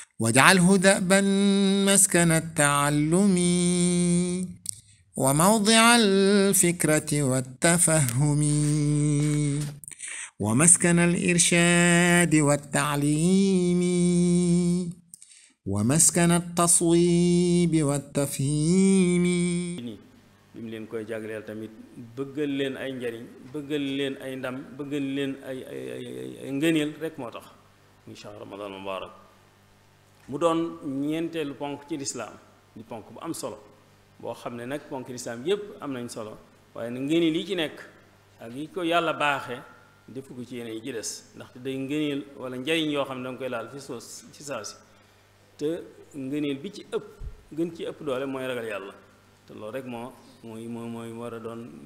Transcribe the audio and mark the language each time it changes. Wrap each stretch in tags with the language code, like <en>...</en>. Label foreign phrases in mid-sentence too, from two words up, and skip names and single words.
<ar>واجعله دأبا مسكن التعلم وموضع الفكرة والتفهم ومسكن الإرشاد والتعليم ومسكن التصويب والتفهيم.</ar> <wo>bim leen koy jagleel tamit bëggal leen ay njariñ bëggal leen ay ndam bëggal leen ay ngëneel rek moo tax muy</wo> <ar>شهر رمضان مبارك</ar> <wo>mu doon ñeenteelu ponk ci lislaam di ponk bu am solo boo xam ne nag ponk lislaam yépp am nañ solo waaye nag ngëneel yi ci nekk ak yi ko yàlla baaxee defu ko ci yeneen yi ci des ndaxte day ngëneel wala njariñ yoo xam ne danga koy laal fi soos ci saa si te ngëneel bi ci ëpp gën ci ëpp doole mooy ragal yàlla te loolu rek mooy war a doon</wo>